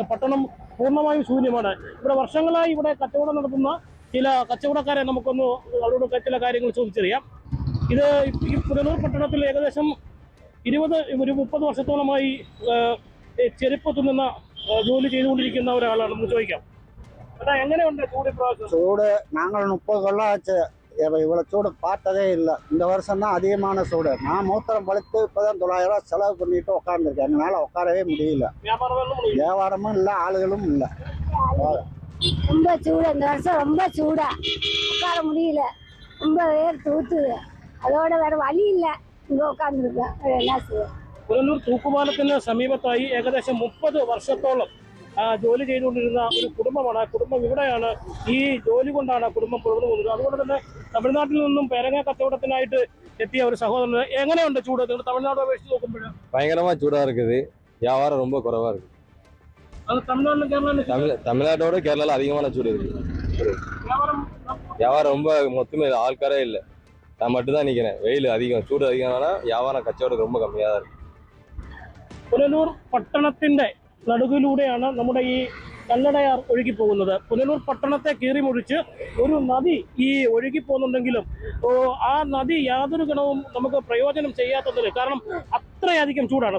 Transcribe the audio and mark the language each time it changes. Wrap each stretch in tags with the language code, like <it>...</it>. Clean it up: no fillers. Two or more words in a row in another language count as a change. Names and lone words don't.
<ml>പട്ടണം പൂർണ്ണമായും ശൂന്യമാണ്. ഇവിടെ വർഷങ്ങളായി ഇവിടെ കച്ചവടം നടത്തുന്ന ചില കച്ചവടക്കാരെ നമുക്കൊന്ന് അവരോട് ചില കാര്യങ്ങൾ ചോദിച്ചറിയാം. ഇത് ഈ പുനലൂർ പട്ടണത്തിൽ ഏകദേശം 30 വർഷത്തോളമായി ചെരുപ്പ് തുന്നുന്ന ജോലി ചെയ്തുകൊണ്ടിരിക്കുന്ന ഒരാളാണെന്ന് ചോദിക്കാം. അണ്ണാ എങ്ങനെയുണ്ട് ചൂട് ഇപ്രാസസ്?</ml> <ta>சூடு நாங்கள் 30 கொள்ள ஆச்சு. இவ்வளோ சூடு பார்த்ததே இல்லை. இந்த வருஷம் தான் அதிகமான சூடு. நான் மூத்திரம் பழுத்து இப்போதான் 900 ரூபா செலவு பண்ணிட்டு உட்காந்துருக்கேன். எங்களால் உட்காரவே முடியல. வியாபாரமும் இல்லை, ஆளுகளும் இல்லை. ரொம்ப சூடு இந்த வருஷம், ரொம்ப சூடா உட்கார முடியல. ரொம்ப வேர்த்து ஊத்துது. அதோட வேற வழி இல்லை, இங்கே உட்காந்துருக்கேன். என்ன செய்ய?</ta> <ml>പുനലൂർ തൂക്കുപാലത്തിന് സമീപത്തായി ഏകദേശം 30 വർഷത്തോളം ജോലി ചെയ്തുകൊണ്ടിരുന്ന ഒരു കുടുംബമാണ്. ആ കുടുംബം ഇവിടെയാണ്. ഈ ജോലി കൊണ്ടാണ് ആ കുടുംബം പുറത്തു പോകുന്നത്. അതുകൊണ്ട് തന്നെ തമിഴ്നാട്ടിൽ നിന്നും പേരങ്ങ കച്ചവടത്തിനായിട്ട് എത്തിയ ഒരു സഹോദരൻ. എങ്ങനെയുണ്ട് ചൂട് നിങ്ങൾ തമിഴ്നാട് അപേക്ഷിച്ച് നോക്കുമ്പോൾ?</ml> <ta>பயங்கரமா சூடா இருக்குது. வியாபாரம் ரொம்ப குறைவா இருக்கு. அது தமிழ்நாட்டிலும் கேரளாவிலும் தமிழ்நாட்டோட கேரளால அதிகமான சூடு இருக்கு. வியாபாரம் ரொம்ப மொத்தமே ஆள்காரே இல்லை. நான் மட்டும் தான் நிற்கிறேன். வெயில் அதிகம், சூடு அதிகம்னா வியாபாரம் கச்சவடம் ரொம்ப கம்மியாக தான் இருக்கு.</ta> <ml>പുനലൂർ പട്ടണത്തിന്റെ നടുവിലൂടെയാണ് നമ്മുടെ ഈ കല്ലടയാർ ഒഴുകി പോകുന്നത്. പുനലൂർ പട്ടണത്തെ കീറിമുറിച്ച് ഒരു നദി ഈ ഒഴുകി പോകുന്നുണ്ടെങ്കിലും ആ നദി യാതൊരു ഗുണവും നമുക്ക് പ്രയോജനം ചെയ്യാത്തതിൽ. കാരണം അത്രയധികം ചൂടാണ്.</ml>